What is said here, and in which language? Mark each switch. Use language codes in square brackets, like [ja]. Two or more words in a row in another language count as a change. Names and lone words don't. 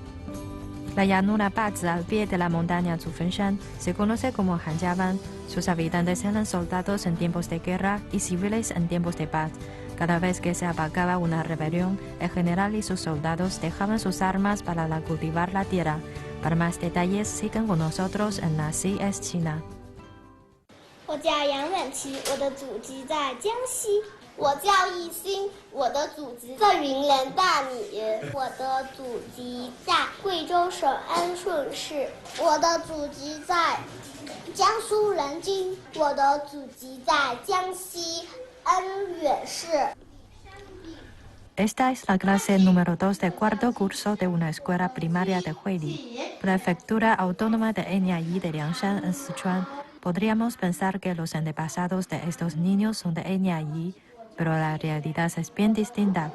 [es] La llanura Bazi al pie de la montaña Zufenshan se conoce como Hanjiaban. Sus habitantes eran soldados en tiempos de guerra y civiles en tiempos de paz. Cada vez que se apagaba una rebelión, el general y sus soldados dejaban sus armas para cultivar la tierra. Para más detalles, sigan con nosotros en Así es China. [zh] 我叫杨婉琪，我的祖籍在江西。我叫易欣，我的祖籍在云南大理。我的祖籍在贵州省安顺市。我的祖籍在江苏南京。我的祖籍在江西安远市。 [es] Esta es la clase número 2 del cuarto curso de una escuela primaria de Huili, prefectura autónoma de etnia Yi de Liangshan en Sichuan. Podríamos pensar que los antepasados de estos niños son de etnia Yi, pero la realidad es bien distinta.